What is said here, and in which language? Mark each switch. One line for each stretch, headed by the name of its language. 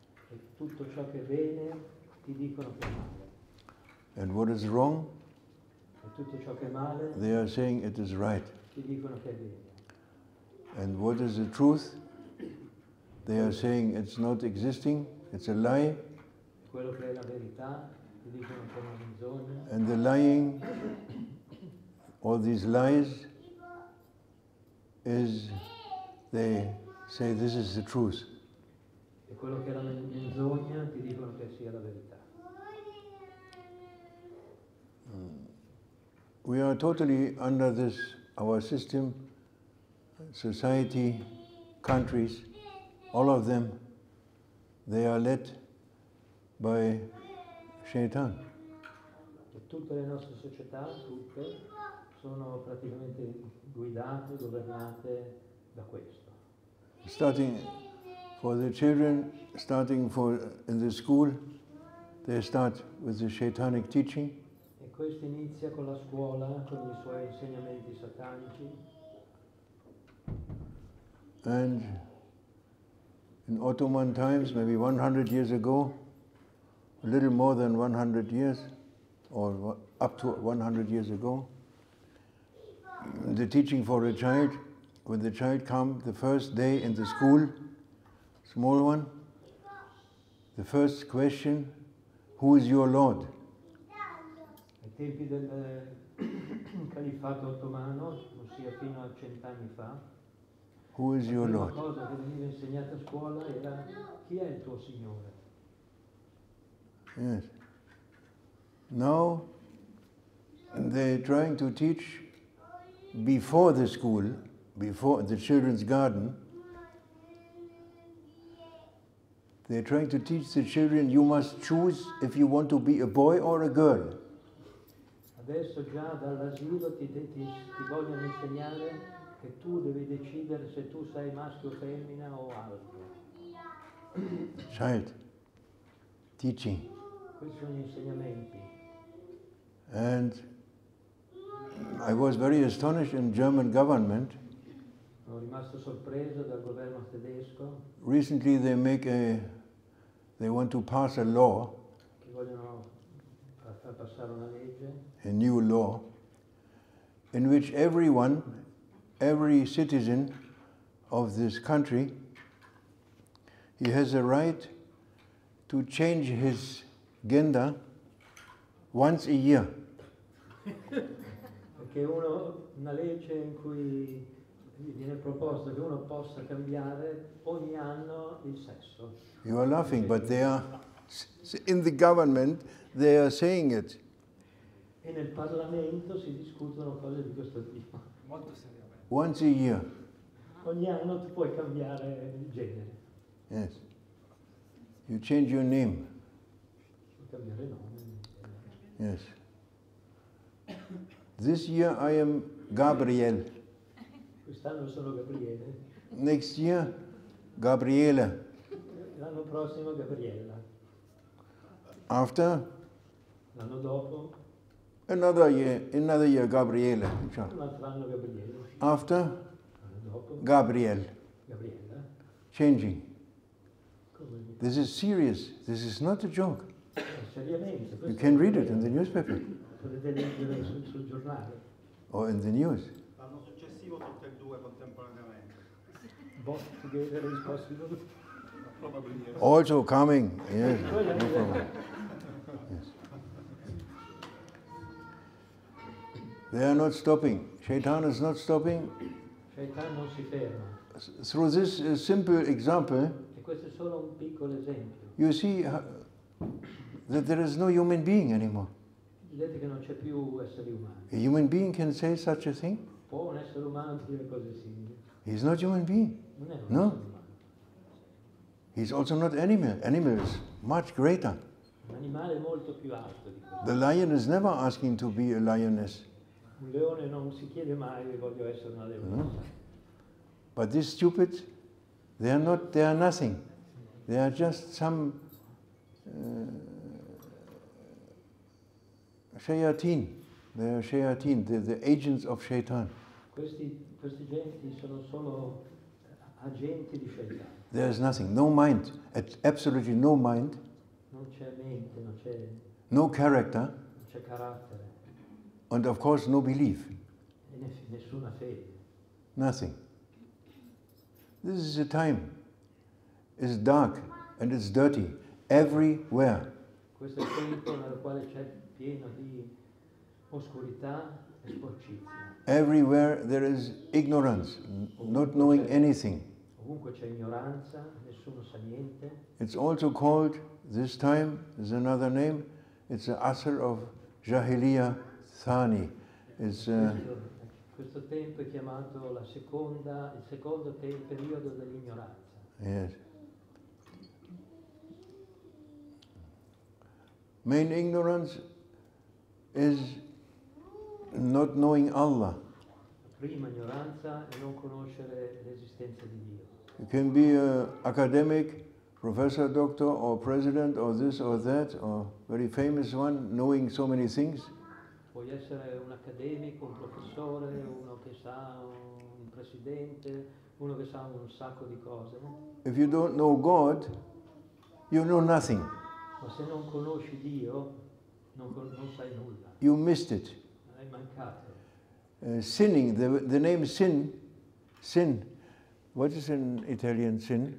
Italian: E tutto ciò che è bene ti dicono che è male.
English: And what is wrong,
Italian: E tutto ciò che è male
English: they are saying it is right.
Italian: ti dicono che è bene.
English: And what is the truth, they are saying it's not existing, it's a lie.
Italian: Quello che è la verità ti dicono che è una menzogna.
English: And the lying, all these lies, is they say this is the truth.
Italian: E quello che è la menzogna ti dicono che sia la verità.
English: We are totally under this, our system, society, countries, all of them, they are led by Shaitan.
Italian: E tutte le nostre società, tutte, sono praticamente guidate, governate da questo.
English: Starting for the children, in the school, they start with the Shaitanic teaching.
Italian: E questo inizia con la scuola, con i suoi insegnamenti satanici.
English: And in Ottoman times, maybe 100 years ago, a little more than 100 years, or up to 100 years ago, the teaching for a child, when the child comes the first day in the school, small one, the first question, who is your Lord?
Italian: Ai tempi del califfato ottomano, ossia fino a 100 anni fa,
English: Who is your
Italian: la prima
English: Lord?
Italian: cosa che veniva insegnata a scuola era chi è il tuo Signore?
English: Yes. Now they're trying to teach before the school, before the children's garden, they're trying to teach the children, you must choose if you want to be a boy or a girl.
Italian: Adesso già dall'asilo ti vogliono insegnare che tu devi decidere se tu sei maschio o femmina o altro.
English: Child teaching.
Italian: Questi sono gli insegnamenti.
English: And I was very astonished in German government.
Italian: Sono rimasto sorpreso dal governo tedesco
English: Recently they want to pass a law,
Italian: che vogliono far passare una legge
English: a new law, in which everyone every citizen of this country, he has a right to change his gender once a year.
Italian: Perché una legge in cui viene proposto che uno possa cambiare ogni anno il sesso.
English: You are laughing, but they are, in the government, they are saying it.
Italian: E nel Parlamento si discutono cose di questo tipo. Molto seriamente.
English: Once a year.
Italian: Ogni anno tu puoi cambiare il genere.
English: Yes. You change your name.
Italian: Puoi cambiare nome.
English: Yes. This year I am Gabriel.
Italian: Quest'anno sono Gabriele.
English: Next year, Gabriela.
Italian: L'anno prossimo Gabriella.
English: After,
Italian: L'anno dopo
English: another year Gabriela.
Italian: un altro anno Gabriele.
English: After,
Italian: L'anno dopo
English: Gabriel.
Italian: Gabriella.
English: Changing.
Italian: Come
English: This is serious. This is not a joke.
Italian: seriamente.
English: You can read it in the newspaper
Italian: Potete leggere sul giornale.
English: or in the news.
Italian: L'anno successivo tutte e due contemporaneamente.
English: Both together is possible. Probably yes. Also coming. Yes. No problem. Yes. They are not stopping. Shaitan is not stopping.
Italian: Shaitan non si ferma.
English: Through this simple example,
Italian: E questo è solo un piccolo esempio.
English: you see that there is no human being anymore.
Italian: Vedete che non c'è più esseri umani.
English: A human being can say such a thing?
Italian: Può un essere umano dire cose simili?
English: He's not human being.
Italian: Non è un
English: No.
Italian: essere umano.
English: He's also not animal. Animal is much greater.
Italian: Un animale molto più alto di questo.
English: The lion is never asking to be a lioness.
Italian: Un leone non si chiede mai voglio essere una leonessa.
English: But these stupid, they are nothing. They are just some shayateen. They are shayateen, the agents of shaitan.
Italian: Questi genti sono solo agenti di Shaitan.
English: There is nothing, no mind, absolutely no mind,
Italian: Non c'è mente, non c'è
English: no character,
Italian: carattere,
English: and of course no belief.
Italian: e nessuna fede.
English: Nothing. This is a time. It's dark and it's dirty everywhere.
Italian: Questo è il tempo nel quale c'è pieno di oscurità e sporcizia.
English: Everywhere there is ignorance, not knowing anything.
Italian: Ovunque c'è ignoranza, nessuno sa niente.
English: It's also called, this time, is another name, it's the Asr of Jahiliyyah Thani. It's,
Italian: Questo tempo è chiamato il secondo periodo dell'ignoranza.
English: yes. Main ignorance is not knowing Allah.
Italian: La prima ignoranza è non conoscere l'esistenza di Dio.
English: You can be an academic, professor, doctor, or president, or this or that, or very famous one, knowing so many things.
Italian: Puoi essere un accademico, un professore, uno che sa, un presidente, uno che sa un sacco di cose.
English: If you don't know God, you know nothing.
Italian: Ma se non conosci Dio, non sai nulla.
English: You missed it.
Italian: Hai mancato.
English: Sinning, the name sin, what is in Italian sin?